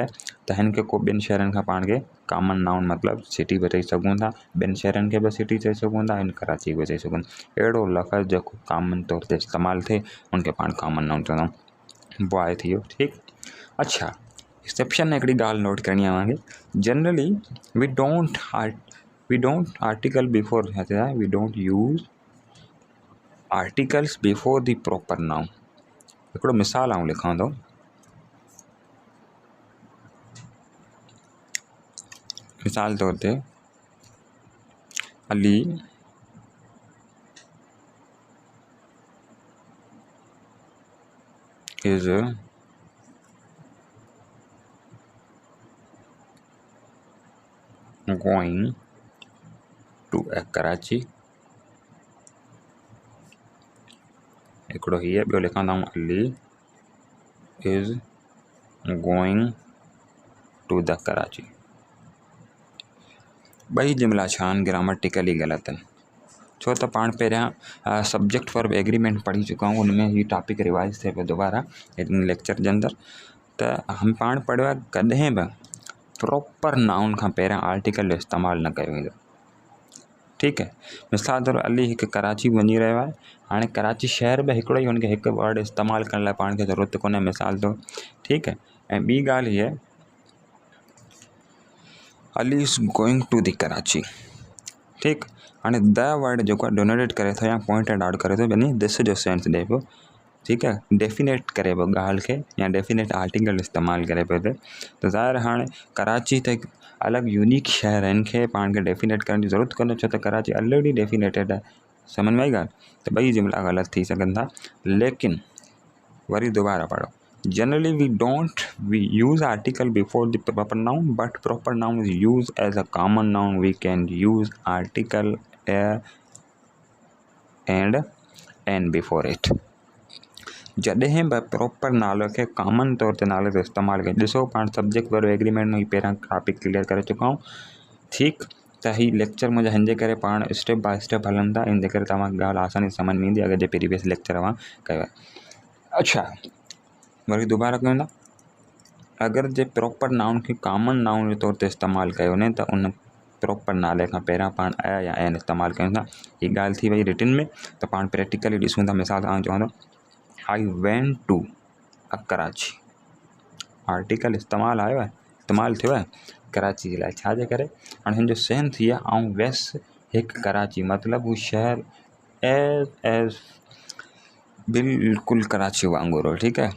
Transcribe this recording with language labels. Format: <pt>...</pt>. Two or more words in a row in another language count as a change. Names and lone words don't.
<sd>त हिन खे को ॿिनि शहरनि खां पाण खे</sd> <en>common noun</en> <sd>मतिलबु सिटी बि चई सघूं था, ॿिनि शहरनि खे बि सिटी चई सघूं था, हिन कराची बि चई सघूं था। अहिड़ो लफ़्ज़ जेको कॉमन तौर ते इस्तेमालु थिए उनखे पाण</sd> <en>common noun</en> <sd>चवंदा आहियूं। बॉय थी वियो, ठीकु। अच्छा, एक्सेप्शन में हिकिड़ी ॻाल्हि नोट करणी आहे तव्हांखे।</sd> <en>Generally we don't article before, we don't use articles before the proper noun.</en> <sd>हिकिड़ो मिसाल आउं लिखां थो। मिसाल तौर ते</sd> <en>Ali is going to a Karachi.</en> <sd>हिकिड़ो हीअ, ॿियो लिखां था</sd> <en>Ali is going to the Karachi.</en> <sd>ॿई जुमिला छा आहिनि, ग्रामेटिकली ग़लति आहिनि। छो त पाण पहिरियां</sd> <en>subject verb agreement</en> <sd>पढ़ी चुका आहियूं, उनमें हीअ टॉपिक रिवाइज़ थिए पियो दोबारा हिन लेक्चर जे अंदरि। त हम पाण पढ़ियो आहे कॾहिं बि</sd> <en>proper noun</en> <sd>खां पहिरियां आर्टिकल जो इस्तेमालु न कयो वेंदो, ठीकु आहे। मिसाल तौर अली हिकु कराची वञी रहियो आहे। हाणे कराची शहर बि हिकिड़ो ई, हुनखे हिकु वर्ड इस्तेमालु करण लाइ पाण खे ज़रूरत कोन्हे, मिसाल तौर, ठीकु आहे। ऐं ॿी ॻाल्हि हीअ,</sd> <en>Ali is going to the Karachi,</en> <sd>ठीकु। हाणे</sd> <en>the word</en> <sd>जेको आहे डोनेटेड करे थो या</sd> <en>pointed out</en> <sd>करे थो, यानी दिस जो सेंस ॾिए पियो। ठीक है, डेफिनेट करे पियो ॻाल्हि खे या</sd> <en>definite article</en> <sd>इस्तेमालु करे पियो थिए, त ज़ाहिर हाणे कराची त हिकु अलॻि यूनिक शहर आहे, हिन खे पाण खे डेफिनेट करण जी ज़रूरत कोन्हे, छो त कराची</sd> <en>already definited</en> <sd>आहे। सम्झ में आई ॻाल्हि? त ॿई जुमिला ग़लति थी सघनि था, लेकिन वरी दोबारा पढ़ो।</sd> <en>जनरली we use article before the proper noun, but proper noun is used as a common noun. We can use article and n before it।</en> <sd>जॾहिं बि प्रॉपर नालो खे कॉमन तौर ते नाले ते इस्तेमालु कयूं, ॾिसो पाण</sd> <en>subject verb agreement</en> <sd>में ही पहिरियां टॉपिक क्लियर करे चुका आहियूं, ठीकु। त ही लेक्चर मुंहिंजा हिन जे करे पाण</sd> <en>step by step</en> <sd>हलनि था, इन जे करे तव्हांखे ॻाल्हि आसानी समझ में ईंदी अगरि जे प्रीवियस लेक्चर अवां कयो आहे। अच्छा, वरी दुबारा कयूं था। अगरि जे</sd> <en>proper noun</en> <sd>खे</sd> <en>common noun</en> <sd>जे तौर ते इस्तेमालु कयो वञे त उन प्रॉपर नाले खां पहिरियां पाण आया या एन इस्तेमालु कयूं था। हीअ ॻाल्हि थी वई रिटन में, त पाण प्रैक्टिकली ॾिसूं था। मिसाल तव्हां चवंदो</sd> <en>I went to Karachi,</en> <sd>आर्टिकल इस्तेमालु आयो आहे, इस्तेमालु थियो आहे कराची जे लाइ, छाजे करे? हाणे हिन जो सेंस थी आहे आउं वयसि हिकु कराची, मतिलबु हू शहर एज़ बिल्कुलु कराची वांगुरु हो, ठीकु आहे।</sd>